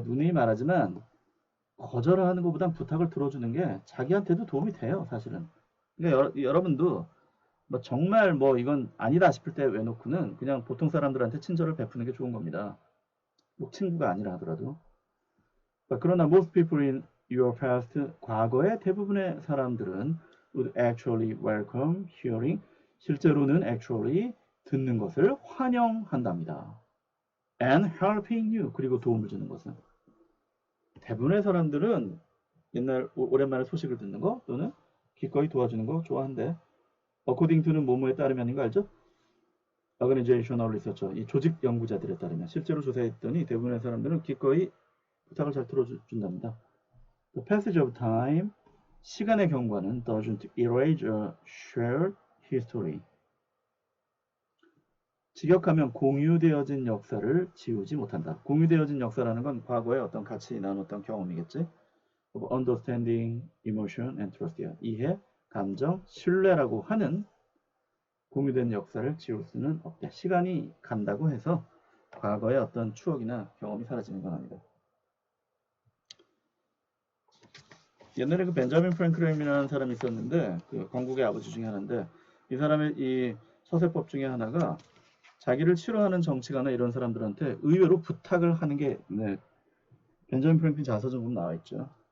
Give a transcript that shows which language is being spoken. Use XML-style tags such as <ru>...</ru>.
<ko>누누이 말하지만 거절하는 것보단 부탁을 들어주는 게 자기한테도 도움이 돼요, 사실은. 그러니까 여러분도 뭐 정말 뭐 이건 아니다 싶을 때 외놓고는 그냥 보통 사람들한테 친절을 베푸는 게 좋은 겁니다. 꼭 친구가 아니라 하더라도.</ko> <en>그러나 most people in your past,</en> <ko>과거의 대부분의 사람들은</ko> <en>would actually welcome hearing,</en> <ko>실제로는</ko> <en>actually</en> <ko>듣는 것을 환영한답니다.</ko> <en>and helping you,</en> <ko>그리고 도움을 주는 것은. 대부분의 사람들은 오랜만에 소식을 듣는 거 또는 기꺼이 도와주는 거 좋아한대. according to는 뭐뭐에 따르면인 거 알죠? organizational researcher, 이 조직 연구자들에 따르면 실제로 조사했더니 대부분의 사람들은 기꺼이 부탁을 잘 들어준답니다.</ko> <en>The passage of time,</en> <ko>시간의 경과는</ko> <en>doesn't erase a shared history.</en> <ko>직역하면 공유되어진 역사를 지우지 못한다. 공유되어진 역사라는 건 과거에 어떤 같이 나눴던 경험이겠지.</ko> <en>of understanding, emotion, and trust.</en> <ko>이해, 감정, 신뢰라고 하는 공유된 역사를 지울 수는 없다. 시간이 간다고 해서 과거의 어떤 추억이나 경험이 사라지는 건 아니다. 옛날에 그 벤자민 프랭클린이라는 사람이 있었는데 그 건국의 아버지 중에 하나인데 이 사람의 이 서세법 중에 하나가 자기를 싫어하는 정치가나 이런 사람들한테 의외로 부탁을 하는 게 네, 벤자민 프랭클린 자서전 보면 나와 있죠.</ko>